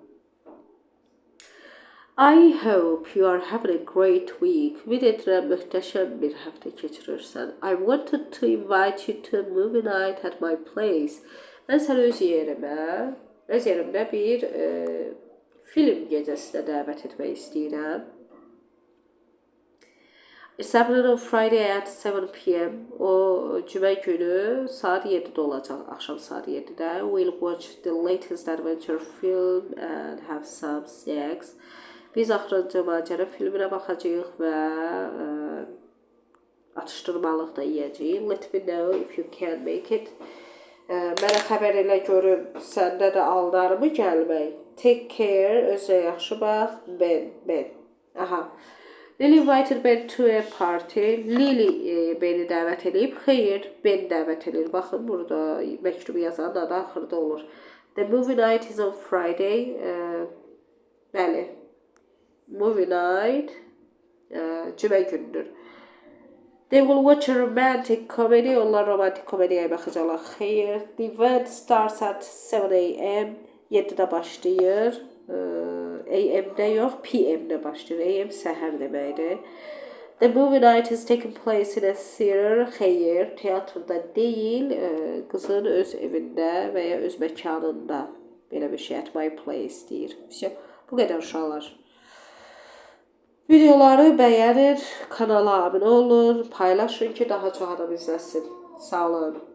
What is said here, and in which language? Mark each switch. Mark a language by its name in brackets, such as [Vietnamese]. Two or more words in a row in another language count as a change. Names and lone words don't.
[English] I hope you are having a great week. [Azerbaijani] Ümid edirəm möhtəşəm bir həftə keçirirsən. [English] I wanted to invite you to a movie night at my place. [Azerbaijani] Mən səni öz yerimdə bir film gecəsinə dəvət etmək istəyirəm. [English] It's happening on Friday at 7 p.m. [Azerbaijani] O cümə günü saat 7'də olacaq, axşam saat 7'də. [English] We'll watch the latest adventure film and have some snacks. [Azerbaijani] Biz axırıncı macəra filminə baxacağıq və atışdırmalıq da yeyəcəyik. [English] Let me know if you can make it. [Azerbaijani] Mənə xəbər elə görüm, səndə də aldarımı gəlmək. [English] Take care, [Azerbaijani] özünə yaxşı bax, Ben. [English] Lily invited Ben to a party. [Azerbaijani] Lily beni dəvət edib. Xeyr, Ben dəvət edir. Baxın, burada məktubu yazan da axırda olur. [English] The movie night is on Friday. [Azerbaijani] Bəli. [English] Movie night [Azerbaijani] cümə gündür. [English] They will watch a romantic comedy. [Azerbaijani] Onlar romantik komediyə baxacaqlar. Xeyr. [English] The event starts at 7 a.m. [Azerbaijani] 7'də başlayır. AM-də yox, PM-də başlayır. AM səhər deməkdir. [English] The movie night is taking place in a theater. [Azerbaijani] Xeyr, teatrda deyil, qızın öz evində və ya öz məkanında. Belə bir şey, [English] at my place [Azerbaijani] deyir. Bu qədər uşaqlar. Videoları bəyənin, kanala abunə olun, paylaşın ki, daha çox adam izləsin. Sağ olun.